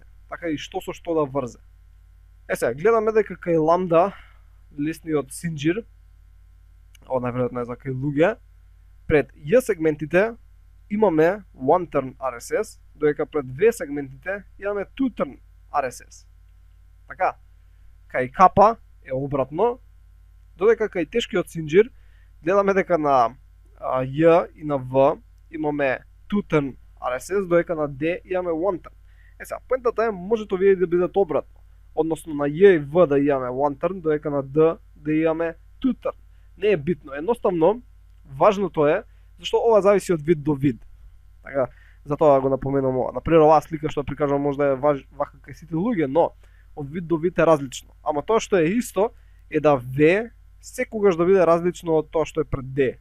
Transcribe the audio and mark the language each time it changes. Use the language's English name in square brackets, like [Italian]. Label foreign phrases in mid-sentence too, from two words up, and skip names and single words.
[Macedonian] Така и што со што да врзе. Сега, гледаме дека кај ламда, лесниот синџир, ова најверојатно е за кај луѓе, пред J сегментите имаме [English] one-turn RSS, [Macedonian] додека пред V сегментите имаме [English] two-turn RSS. [Macedonian] Така, кај капа е обратно, додека кај тешкиот синџир гледаме дека на J и на V имаме [English] two-turn RSS, [Macedonian] додека на D имаме [English] one-turn. [Macedonian] Сега, поентата е можете овие да бидат обратно. Односно на J и V да имаме [English] one turn, [Macedonian] додека на D да имаме [English] two turn. [Macedonian] Не е битно. Едноставно, важното е, зашто ова зависи од вид до вид. Така, затоа го напоменувам ова. Например, оваа слика што прикажам може да е вака кај сите луѓе, но од вид до вид е различно. Ама тоа што е исто е да V секогаш да биде различно од тоа што е пред D.